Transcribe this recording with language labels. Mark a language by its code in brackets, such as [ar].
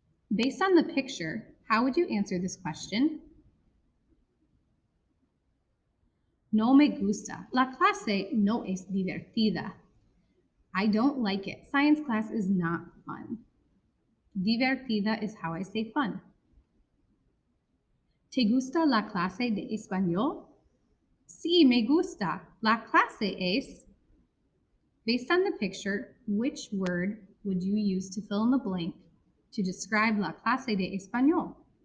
[en] Based on the picture, how would you answer this question? [es] No me gusta. La clase no es divertida. [en] I don't like it. Science class is not fun. Divertida is how I say fun. [es] ¿Te gusta la clase de español? Sí, me gusta. La clase es. [en] Based on the picture, which word would you use to fill in the blank to describe la clase de español?